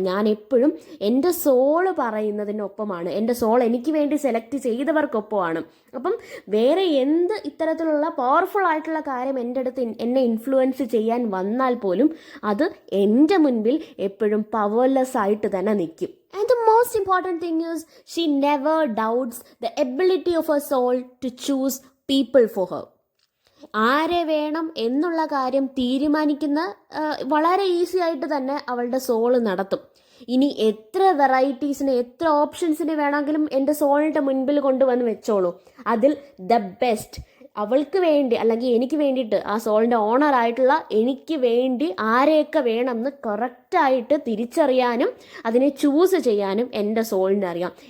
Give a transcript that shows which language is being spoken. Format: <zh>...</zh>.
<ml>ഞാൻ എപ്പോഴും എൻ്റെ സോള് പറയുന്നതിനൊപ്പമാണ്, എൻ്റെ സോൾ എനിക്ക് വേണ്ടി സെലക്ട് ചെയ്തവർക്കൊപ്പമാണ്. അപ്പം വേറെ എന്ത് ഇത്തരത്തിലുള്ള പവർഫുൾ ആയിട്ടുള്ള കാര്യം എൻ്റെ അടുത്ത് എന്നെ ഇൻഫ്ലുവൻസ് ചെയ്യാൻ വന്നാൽ പോലും അത് എൻ്റെ മുൻപിൽ എപ്പോഴും പവർലെസ് ആയിട്ട് തന്നെ നിൽക്കും.</ml> <en>And the most important thing is, she never doubts the ability of her soul to choose people for her.</en> <ml>ആരെ വേണം എന്നുള്ള കാര്യം തീരുമാനിക്കുന്ന വളരെ ഈസി ആയിട്ട് തന്നെ അവളുടെ സോള് നടത്തും. ഇനി എത്ര വെറൈറ്റീസിന്, എത്ര ഓപ്ഷൻസിന് വേണമെങ്കിലും എൻ്റെ സോളിൻ്റെ മുൻപിൽ കൊണ്ടുവന്ന് വെച്ചോളൂ. അതിൽ ദ ബെസ്റ്റ് അവൾക്ക് വേണ്ടി അല്ലെങ്കിൽ എനിക്ക് വേണ്ടിയിട്ട്, ആ സോളിൻ്റെ ഓണറായിട്ടുള്ള എനിക്ക് വേണ്ടി ആരെയൊക്കെ വേണമെന്ന് കറക്റ്റായിട്ട് തിരിച്ചറിയാനും അതിനെ ചൂസ് ചെയ്യാനും എൻ്റെ സോളിന് അറിയാം.</ml>